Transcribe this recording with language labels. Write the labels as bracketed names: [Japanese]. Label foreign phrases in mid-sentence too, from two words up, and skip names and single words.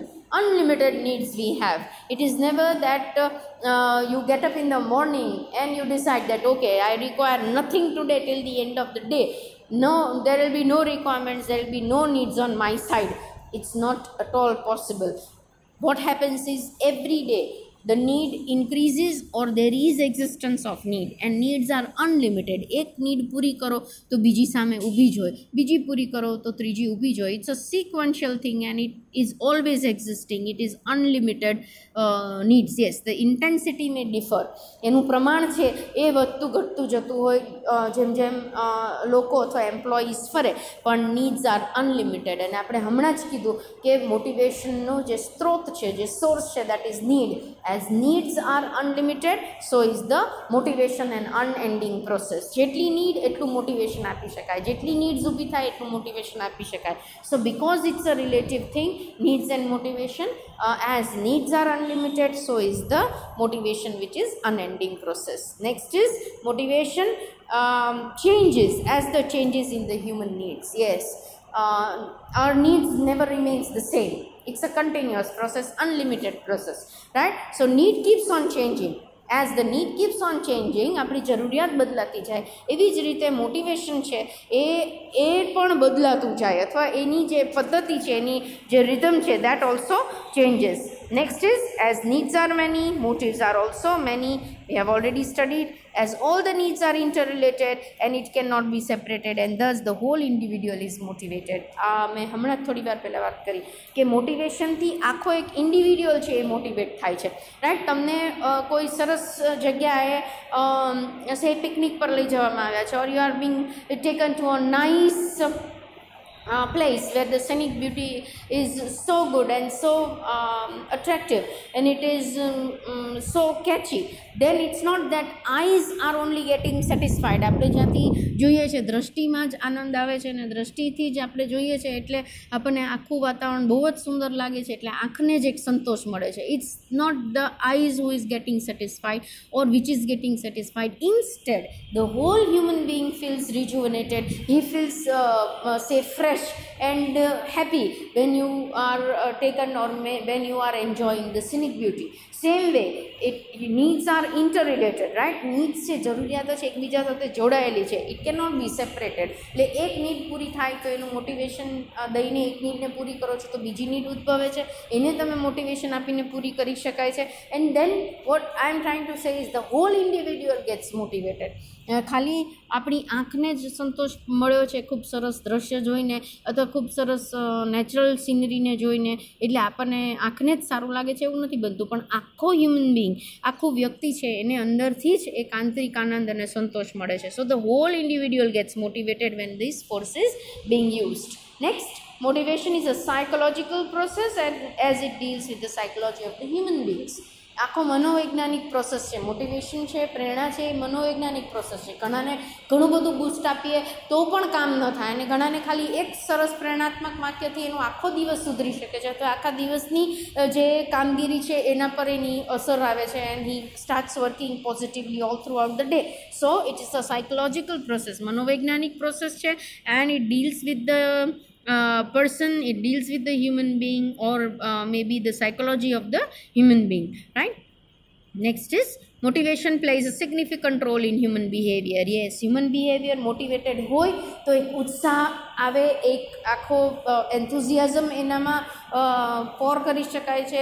[English] Unlimited needs we have. It is never that you get up in the morning and you decide that okay, I require nothing today till the end of the day. No, there will be no requirements, there will be no needs on my side. It's not at all possible. What happens is every day the need increases or there is existence of need, and needs are unlimited. [Gujarati] એક need પૂરી કરો તો બીજી સામે ઊભી જ હોય, બીજી પૂરી કરો તો ત્રીજી ઊભી જ હોય. [English] It's a sequential thing and it is always existing. It is unlimited needs. Yes, the intensity may differ. [Gujarati] એનું પ્રમાણ છે એ વધતું ઘટતું જતું હોય જેમ જેમ લોકો અથવા એમ્પ્લોઈઝ ફરે, પણ [English] needs are unlimited. [Gujarati] અને આપણે હમણાં જ કીધું કે મોટિવેશનનો જે સ્ત્રોત છે, જે સોર્સ છે, [English] that is need. As needs are unlimited, so is the motivation an unending process. [Gujarati] જેટલી need એટલું મોટિવેશન આપી શકાય, જેટલી needs ઊભી થાય એટલું મોટિવેશન આપી શકાય. [English] So because it's a relative thing, needs and motivation, as needs are unlimited, so is the motivation which is unending process. Next is motivation changes as the changes in the human needs. Yes, our needs never remains the same. It's a continuous process, unlimited process, right? So need keeps on changing. As the need keeps on changing, [Gujarati] આપણી જરૂરિયાત બદલાતી જાય, એવી જ રીતે મોટિવેશન છે એ પણ બદલાતું જાય, અથવા એની જે પદ્ધતિ છે, એની જે રિધમ છે, [English] that also changes. Next is, as needs are many, motives are also many. We have already studied, as all the needs are interrelated and it cannot be separated, and thus the whole individual is motivated. [Gujarati] મેં હમણાં થોડી વાર પહેલાં વાત કરી કે મોટિવેશનથી આખો એક ઇન્ડિવિડ્યુઅલ છે એ મોટિવેટ થાય છે, રાઈટ? તમને કોઈ સરસ જગ્યાએ સે પિકનિક પર લઈ જવામાં આવ્યા છે, [English] or you are being taken to a nice place where the scenic beauty is so good and so attractive and it is so catchy, then it's not that eyes are only getting satisfied. [Gujarati] આપણે જ્યાંથી જોઈએ છે દૃષ્ટિમાં જ આનંદ આવે છે અને દૃષ્ટિથી જ આપણે જોઈએ છે એટલે આપણને આખું વાતાવરણ બહુ જ સુંદર લાગે છે, એટલે આંખને જ એક સંતોષ મળે છે. [English] It's not the eyes who is getting satisfied or which is getting satisfied. Instead, the whole human being feels rejuvenated. He feels say fresh fresh and happy when you are taken or when you are enjoying the scenic beauty. Same way, needs are interrelated, right? [Gujarati] Needs છે, જરૂરિયાતો છે, એકબીજા સાથે જોડાયેલી છે. [English] it can not be separated. [Gujarati] એટલે એક નીડ પૂરી થાય તો એનું મોટિવેશન દઈને એક નીડને પૂરી કરો છો તો બીજી નીડ ઉદ્ભવે છે, એને તમે મોટિવેશન આપીને પૂરી કરી શકાય છે. [English] And then what I am trying to say is the whole individual gets motivated. [Gujarati] ખાલી આપણી આંખને જ સંતોષ મળ્યો છે ખૂબ સરસ દ્રશ્ય જોઈને અથવા ખૂબ સરસ [English] natural scenery [Gujarati] જોઈને એટલે આપણને આંખને જ સારું લાગે છે એવું નથી બનતું, પણ આખો [English] human being, [Gujarati] આખું વ્યક્તિ છે એને અંદરથી જ એક આંતરિક આનંદ અને સંતોષ મળે છે. [English] So the whole individual gets motivated when this force is being used. Next, motivation is a psychological process and as it deals with the psychology of the human beings. [Gujarati] આખો મનોવૈજ્ઞાનિક પ્રોસેસ છે. મોટિવેશન છે, પ્રેરણા છે, એ મનોવૈજ્ઞાનિક પ્રોસેસ છે. ઘણાને ઘણું બધું બૂસ્ટ આપીએ તો પણ કામ ન થાય અને ઘણાને ખાલી એક સરસ પ્રેરણાત્મક વાક્યથી એનો આખો દિવસ સુધરી શકે છે, તો આખા દિવસની જે કામગીરી છે એના પર એની અસર આવે છે [English] and he starts working positively all through out the day. So it is a psychological process, [Gujarati] મનોવૈજ્ઞાનિક પ્રોસેસ છે [English] and it deals with the person, it deals with the human being or maybe the psychology of the human being, right? Next is motivation plays a significant role in human behavior. Yes, human behavior motivated [Gujarati] હોય તો એક ઉત્સાહ આવે, એક આખો enthusiasm એનામાં pour કરી શકાય છે.